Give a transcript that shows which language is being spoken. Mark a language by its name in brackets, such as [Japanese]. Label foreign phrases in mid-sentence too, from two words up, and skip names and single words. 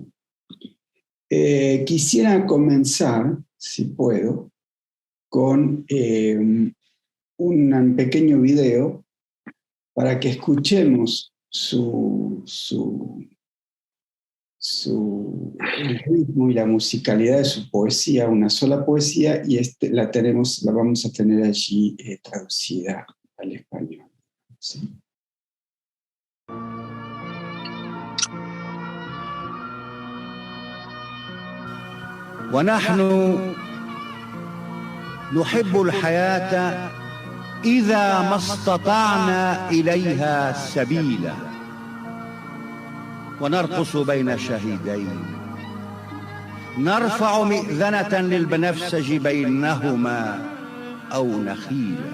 [Spanish] Quisiera comenzar, si puedo, con un pequeño video para que escuchemos el ritmo y la musicalidad de su poesía, una sola poesía, y la vamos a tener allí traducida al español. ¿Sí? [Arabic] ونحن نحب الحياة إذا ما استطعنا إليها سبيلا، ونرقص بين شهيدين، نرفع مئذنة للبنفسج بينهما أو نخيلا.